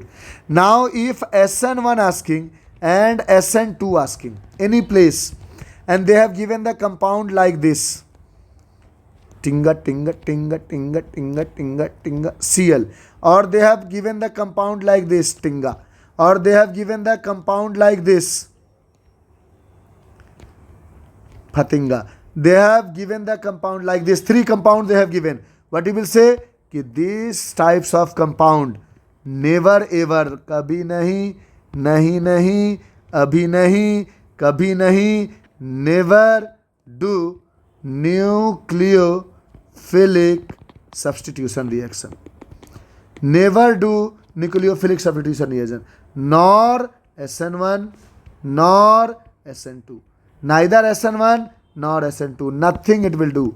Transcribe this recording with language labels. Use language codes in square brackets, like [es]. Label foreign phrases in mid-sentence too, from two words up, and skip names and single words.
[en] Now if SN1 asking and SN2 asking any place, and they have given the compound like this, tinga, tinga, tinga, tinga, tinga, tinga, tinga, Cl, or they have given the compound like this, tinga, or they have given the compound like this, Phatinga. They have given the compound like this. 3 compounds they have given. What you will say? Ki these types of compound never ever, [hi] कभी नहीं, नहीं नहीं, अभी नहीं, कभी नहीं, [en] never do nucleophilic substitution reaction. Never do nucleophilic substitution reaction. Nor SN1 nor SN2. Neither SN1 nor SN2. Nothing it will do.